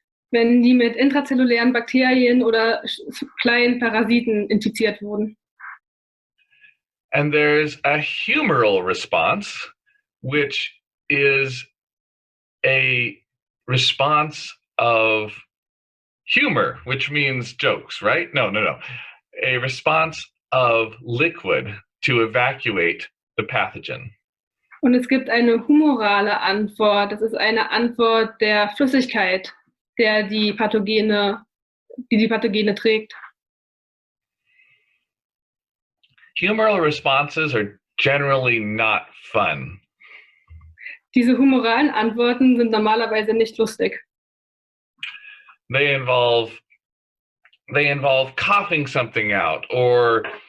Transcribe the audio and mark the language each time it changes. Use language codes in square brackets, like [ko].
[de] Wenn die mit intrazellulären Bakterien oder kleinen Parasiten infiziert wurden. [en] And there's a humoral response, which is a response of humor, which means jokes, right? No. A response of liquid to evacuate the pathogen. [de] Und es gibt eine humorale Antwort. Das ist eine Antwort der Flüssigkeit, die Pathogene trägt. [en] Humoral responses are generally not fun. [de] Diese humoralen Antworten sind normalerweise nicht lustig. [en] They involve coughing something out or